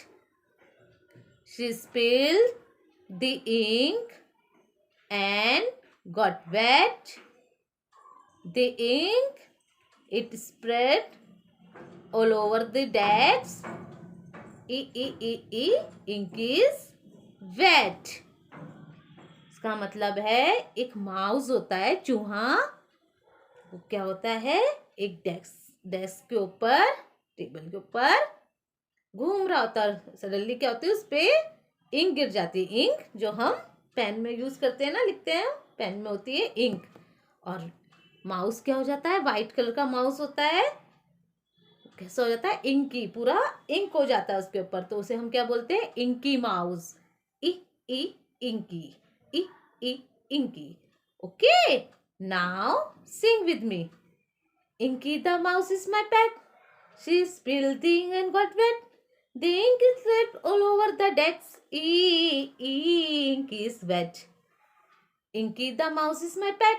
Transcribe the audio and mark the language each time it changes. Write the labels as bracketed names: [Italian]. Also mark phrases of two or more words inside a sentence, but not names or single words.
[English] She spilled the ink and got wet. The ink, it spread all over the desk. Ink is wet. [Hindi] इसका मतलब है एक माउस होता है, चूहा. वो क्या होता है? एक डेस्क के ऊपर, टेबल के ऊपर घूम रहा होता है. सडनली क्या होती है? उस पे इंक गिर जाती है. इंक जो हम पेन में यूज करते हैं ना, लिखते हैं, पेन में होती है इंक। और माउस क्या हो जाता है, [English] white colour [Hindi] का माउस होता है, कैसा हो जाता है, इंकी, पूरा इंक हो जाता है उसके ऊपर, तो उसे हम क्या बोलते हैं, [English] inky mouse. E E Inky, E E Inky. Okay, now sing with me. Inky the mouse is my pet. She spilled the ink and got wet. The ink is left all over the decks. Ink is wet. Inky the mouse is my pet.